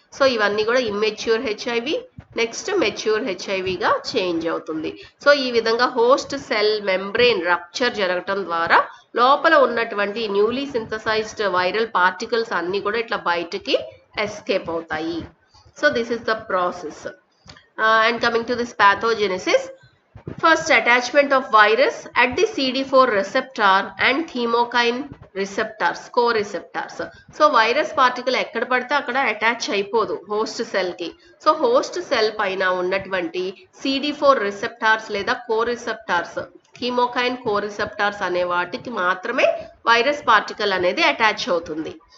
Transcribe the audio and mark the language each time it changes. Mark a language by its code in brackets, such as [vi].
[te] So ఇవన్నీ కూడా immature HIV next mature హెచ్ఐవిగా change అవుతుంది. సో ఈ విధంగా హోస్ట్ సెల్ మెంబ్రెయిన్ రప్చర్ జరగటం ద్వారా లోపల ఉన్నటువంటి న్యూలీ సింథసైజ్డ్ వైరల్ పార్టికల్స్ అన్నీ కూడా ఇట్లా బయటకి ఎస్కేప్ అవుతాయి. [en] So this is the process. And coming to this pathogenesis. First, attachment of virus at the CD4 receptor and chemokine receptors, co-receptors. [te] So virus particle ఎక్కడ పడితే అక్కడ అటాచ్ అయిపోదు host cell కి. సో హోస్ట్ సెల్ పైన ఉన్నటువంటి CD4 receptors లేదా కోరిసెప్టార్స్, కీమోకైన్ కోరిసెప్టార్స్ అనే వాటికి మాత్రమే వైరస్ పార్టికల్ అనేది అటాచ్ అవుతుంది.